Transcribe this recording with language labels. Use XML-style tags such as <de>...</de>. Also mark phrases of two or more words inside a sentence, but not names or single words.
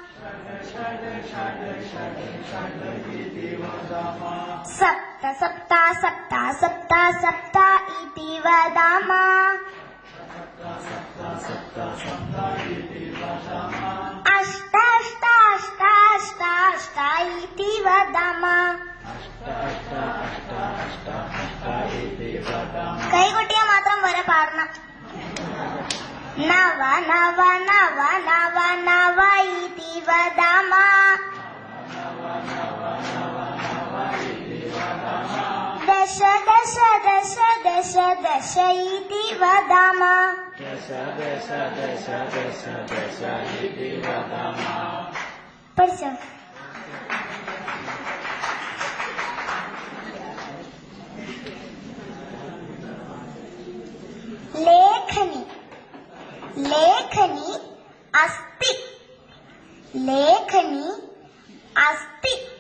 <sa>सप्त सप्त सप्त सप्त सप्त इति वदामः अष्ट अष्ट अष्ट अष्ट अष्ट इति वदामः</sa> <ml>കൈകൊട്ടിയാൽ മാത്രം വരെ പാടണം.</ml> <sa>നവ നവ നവ നവ നവ ഇതി വദാമः ദശ ദശ ദശ ദശ ദശ ഇതി വദാമः പഠിച്ചോ? लेखनी लेखनी अस्ति लेखनी अस्ति</sa>